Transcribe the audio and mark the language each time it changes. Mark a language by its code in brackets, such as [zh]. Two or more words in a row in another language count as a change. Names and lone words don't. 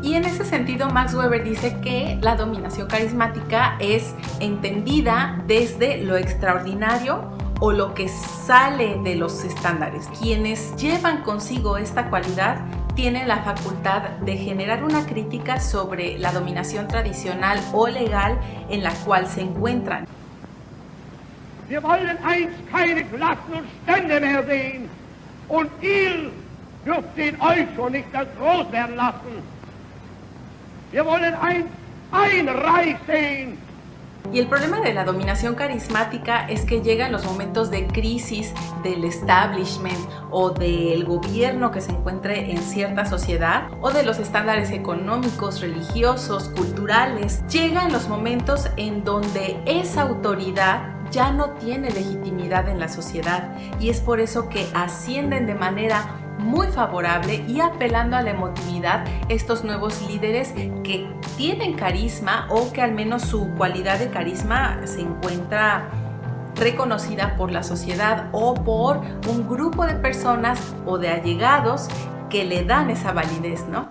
[es] Y en ese sentido, Max Weber dice que la dominación carismática es entendida desde lo extraordinario o lo que sale de los estándares. Quienes llevan consigo esta cualidad tienen la facultad de generar una crítica sobre la dominación tradicional o legal en la cual se encuentran. [de] Wir wollen einst keine Klassen und Stände mehr sehen, und ihr dürft den euch schon nicht als groß werden lassen. Wir wollen einst ein Reich sehen. [es] Y el problema de la dominación carismática es que llega en los momentos de crisis del establishment o del gobierno que se encuentre en cierta sociedad o de los estándares económicos, religiosos, culturales. Llega en los momentos en donde esa autoridad ya no tiene legitimidad en la sociedad y es por eso que ascienden de manera muy favorable y apelando a la emotividad estos nuevos líderes que tienen carisma o que al menos su cualidad de carisma se encuentra reconocida por la sociedad o por un grupo de personas o de allegados que le dan esa validez, ¿no?